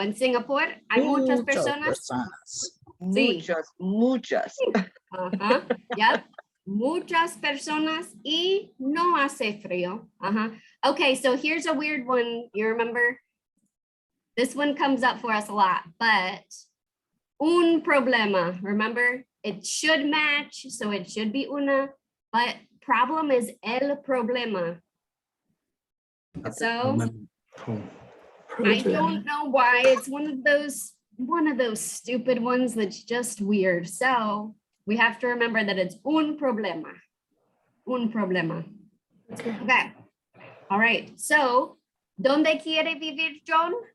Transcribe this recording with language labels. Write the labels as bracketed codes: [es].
[es] En Singapore hay muchas personas. Sí. Muchas. Ajá. [en] Yep. [es] Muchas personas y no hace frío. [en] Okay, so here's a weird one. You remember? This one comes up for us a lot, but [es] un problema. [en] Remember? It should match, so it should be una, but problem is [es] el problema. [en] So I don't know why. It's one of those stupid ones that's just weird. So we have to remember that it's [es] un problema. Un problema. [en] Okay. All right. [es] So, ¿dónde quiere vivir John?